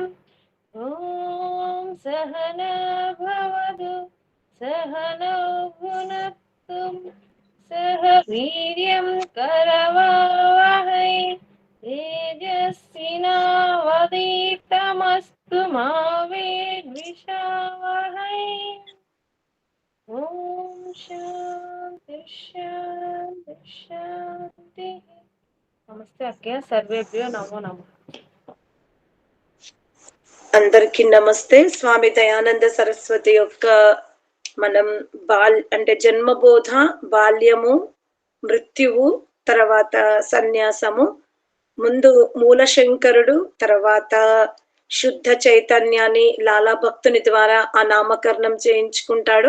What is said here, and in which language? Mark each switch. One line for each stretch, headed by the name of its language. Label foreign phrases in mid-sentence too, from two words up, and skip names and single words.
Sanskrit: ॐ सहना भवतु सहनौ भुनक्तु सह वीर्यं करवावहै तेजस्विनावधीतमस्तु मा विद्विषावहै। ॐ शान्ति शान्ति शान्ति।
Telugu: నమస్తే అక్కయ్య,
Sanskrit: సర్వేభ్యో నమో నమః.
Telugu: అందరికి నమస్తే. స్వామి దయానంద సరస్వతి యొక్క మనం అంటే జన్మబోధ, బాల్యము, మృత్యువు, తర్వాత సన్యాసము, ముందు మూలశంకరుడు, తర్వాత శుద్ధ చైతన్యాన్ని లాలా భక్తుని ద్వారా ఆ నామకరణం చేయించుకుంటాడు.